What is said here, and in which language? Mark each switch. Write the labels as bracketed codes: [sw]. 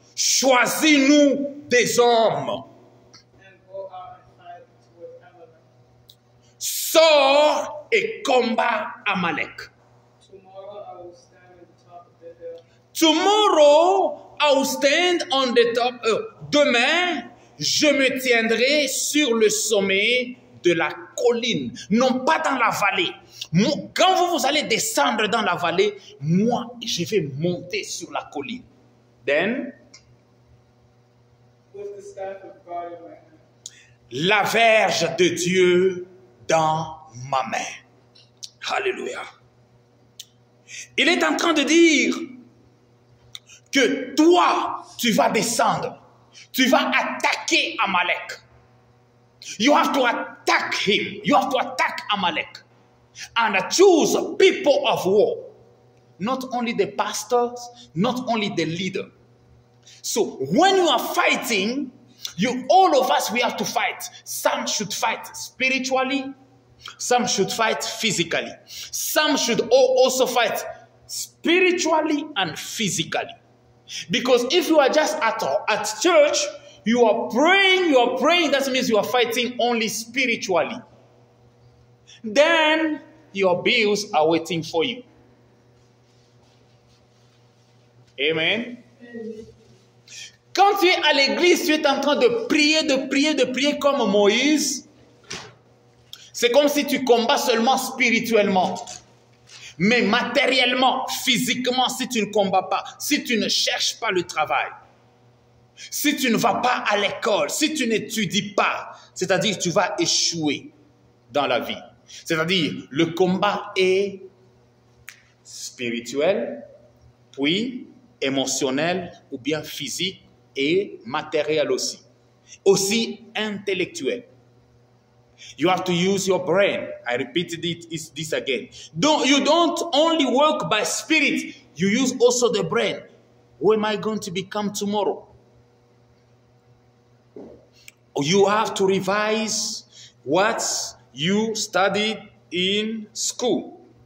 [fr] choisis-nous des hommes. [en] and go out and fight with Amalek. [fr] Sors et combat Amalek. [en] Tomorrow I will stand at the top of the hill. Tomorrow I will stand on the top. [fr] Demain, je me tiendrai sur le sommet de la colline, non pas dans la vallée. Quand vous allez descendre dans la vallée, moi, je vais monter sur la colline. [en] Then, With the staff of God in my hand. [fr] la verge de Dieu dans ma main. Alléluia. Il est en train de dire que toi, tu vas descendre. Tu vas attaquer Amalek. [en] You have to attack him. You have to attack Amalek. And choose people of war. Not only the pastors, not only the leader. So when you are fighting, all of us, we have to fight. Some should fight spiritually. Some should fight physically. Some should also fight spiritually and physically. Because if you are just at church, you are praying, that means you are fighting only spiritually. Then your bills are waiting for you. Amen. [fr] Quand tu es à l'église, tu es en train de prier comme Moïse. C'est comme si tu combats seulement spirituellement. Mais matériellement, physiquement, si tu ne combats pas, si tu ne cherches pas le travail, si tu ne vas pas à l'école, si tu n'étudies pas, c'est-à-dire tu vas échouer dans la vie. C'est-à-dire, le combat est spirituel, puis émotionnel ou bien physique et matériel aussi. Aussi intellectuel. [en] You have to use your brain. I repeated this again. You don't only work by spirit. You use also the brain. Who am I going to become tomorrow? You have to revise what you studied in school.